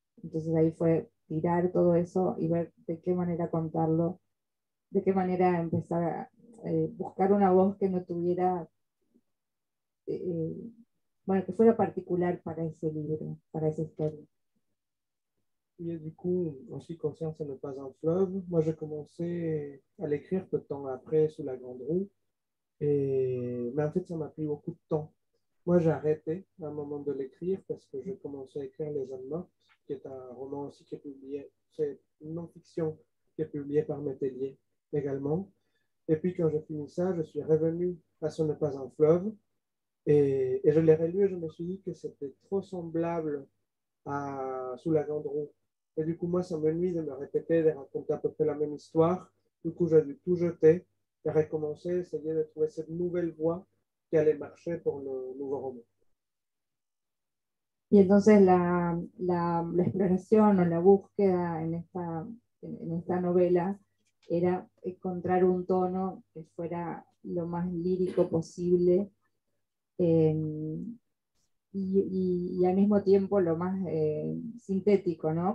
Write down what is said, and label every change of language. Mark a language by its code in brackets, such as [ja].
[es] Entonces ahí fue tirar todo eso y ver de qué manera contarlo, de qué manera empezar a buscar una voz que no tuviera, eh, bueno, que fuera particular para ese libro, para esa historia. [fr] Et du coup, en ce qui concerne Ce n'est pas un fleuve, moi j'ai commencé à l'écrire peu de temps après Sous la Grande Roue. Mais en fait, ça m'a pris beaucoup de temps. Moi, j'ai arrêté à un moment de l'écrire parce que j'ai commencé à écrire Les Hommes Mortes, qui est un roman aussi qui est publié, c'est une non-fiction qui est publiée par Métellier également. Et puis, quand j'ai fini ça, je suis revenu à Ce n'est pas un fleuve et je l'ai relu et je me suis dit que c'était trop semblable à Sous la Grande Roue. Et du coup, moi, ça me nuit de me répéter, de raconter à peu près la même histoire. Du coup, j'ai dû tout jeter et recommencer, essayer de trouver cette nouvelle voie qui allait marcher pour le nouveau roman. [es] Y entonces la exploración o la búsqueda en esta novela era encontrar un tono que fuera lo más lírico posible, eh, y al mismo tiempo lo más sintético, ¿no?